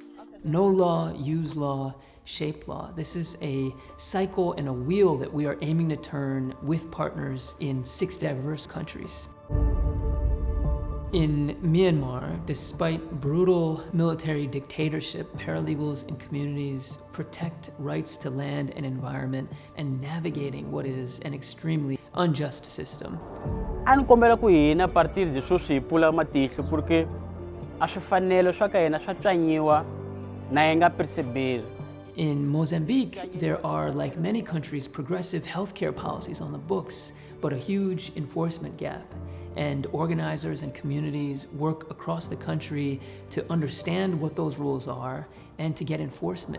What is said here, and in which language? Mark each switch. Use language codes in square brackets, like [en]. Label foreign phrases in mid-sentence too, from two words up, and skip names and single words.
[en] Know law, use law, shape law. This is a cycle and a wheel that we are aiming to turn with partners in 6 diverse countries. In Myanmar, despite brutal military dictatorship, paralegals and communities protect rights to land and environment and navigating what is an extremely unjust system. [ts] Ano kombela ku hina [pt] a partir disso [ts] swi pula matihlo porque a swifanelo swa ka hina swa twanyiwa na hi nga perceber. [en] In Mozambique, there are, like many countries, progressive healthcare policies on the books, but a huge enforcement gap. And organizers and communities work across the country to understand what those rules are and to get enforcement.